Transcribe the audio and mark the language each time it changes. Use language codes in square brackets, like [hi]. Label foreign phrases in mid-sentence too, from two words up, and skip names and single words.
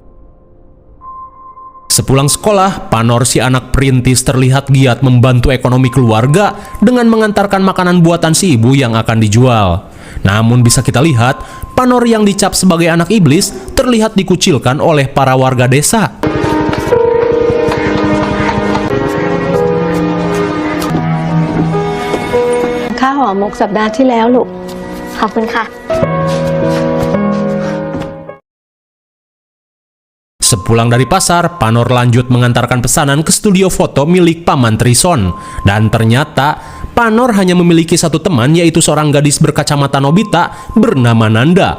[id] Sepulang sekolah, Panor si anak perintis terlihat giat membantu ekonomi keluarga dengan mengantarkan makanan buatan si ibu yang akan dijual. Namun bisa kita lihat, Panor yang dicap sebagai anak iblis terlihat dikucilkan oleh para warga desa. [th] ข้าวห่อหมกสัปดาห์ที่แล้วลูกขอบคุณค่ะ [id] Sepulang dari pasar, Panor lanjut mengantarkan pesanan ke studio foto milik Paman Trison. Dan ternyata, Panor hanya memiliki satu teman, yaitu seorang gadis berkacamata Nobita bernama Nanda.